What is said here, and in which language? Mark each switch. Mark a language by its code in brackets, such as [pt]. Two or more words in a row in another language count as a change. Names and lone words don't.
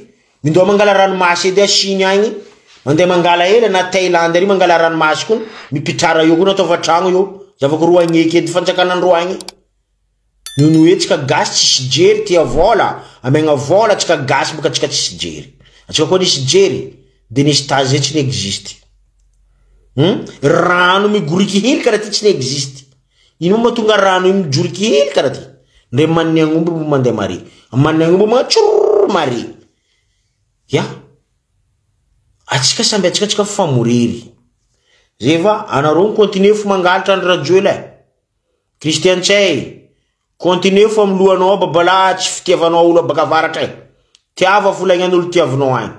[mg] Mindao mangala ranomasy edy a Chine agny. Mande mangala hela na Thailand ry mangala ranomasy koa mipitrara io koa natao tragno io zavako roa agneky edy fanjakana roa agny nono hoe tsika gasy tsisy jery tia vola amegna vola tsika gasy boka tsika tsisy jery atsika koa nisy jery de nisy tazy tsy n'existe rano migoriky hely karaha ty tsy n'existe ino matonga rano io mijoriky hely karaha ty ndre manny agnomby mbo mandeha mare manny agnomby matsoro mare ya atsika samby atsika famoriry zeva anareo continue fo mangalatra ny radio la Christian Tsay continue fo amlohanao babala tsy fitiavanao olo baka avaratra tiava folagnan'olo tiavinao agny